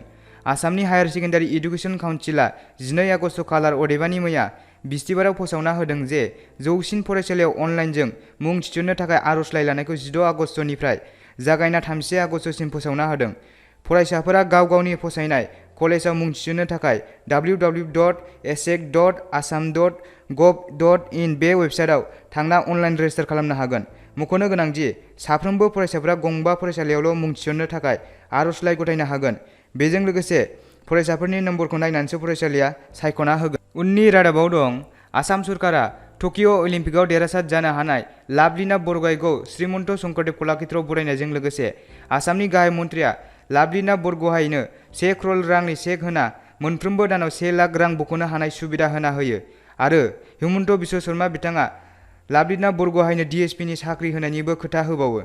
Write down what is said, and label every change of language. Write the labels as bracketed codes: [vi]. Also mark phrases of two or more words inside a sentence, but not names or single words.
[brx] आसामनि हायार सेकेन्डारि एडुकेसन काउन्सिलआ 12 आगस्ट खालार अदेबानि मैया बिस्तिबाराव फोसावना होदों जे जौसिन फरायसालियाव अनलाइनजों मुं थिसननो थाखाय आर'जलाइ लानायखौ 16 आगस्टनिफ्राय जागायना 30 आगस्टसिम फोसावना होदों। फरायसाफोरा गाव गावनि फसायनाय कलेजाव मुं थिसननो थाखाय www.asec.assam.gov.in बे वेबसाइटआव थांना अनलाइन रेजिस्टार खालामनो हागोन। मख'नो गोनां दि साफ्रोमबो फरायसाफोरा गंबा फरायसालियावल' मुं थिसननो थाखाय आर'जलाइ गथायनो हागोन। बेजों लोगोसे फरायसाफोरनि नम्बरखौ नायनानैसो फरायसालिया सायख'ना होगोन। उननि रादाबाव दं आसाम सरकारा टकिअ अलिम्पिकआव देरहासार जानो हानाय लाभलिना बरग'हाइखौ श्रीमन्त शंकरदेव कलाक्षेत्रआव बरायनायजों लोगोसे आसामनि गाहाय मन्थ्रिया लाभलिना बरग'हाइनो 1 करोड़ रांनि चेक होना मोनफ्रोमबो दानाव 1 लाख रां बख'नो हानाय सुबिदा होना होयो आरो हिमन्त बिश्व शर्मा बिथाङा लाभलिना बरग'हाइनो DSP नि साख्रि होनायनिबो खोथा होबावो।